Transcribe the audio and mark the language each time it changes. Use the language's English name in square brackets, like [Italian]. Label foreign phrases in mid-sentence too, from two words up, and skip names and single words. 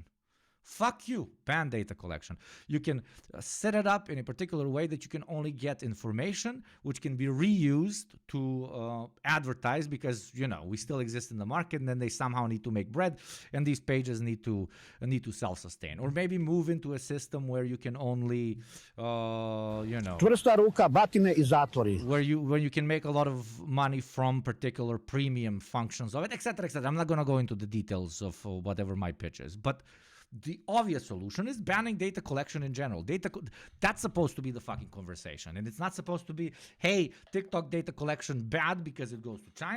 [English] Fuck you, ban data collection. You can set it up in a particular way that you can only get information which can be reused to advertise, because, we still exist in the market, and then they somehow need to make bread, and these pages need to self-sustain. Or maybe move into a system where you can only, [Serbian] Čvrsta ruka, batine I zatvori. [English] where you can make a lot of money from particular premium functions of it, etc., etc. I'm not going to go into the details of whatever my pitch is, but the obvious solution is banning data collection in general. That's supposed to be the fucking conversation. And it's not supposed to be, hey, TikTok data collection bad because it goes to China.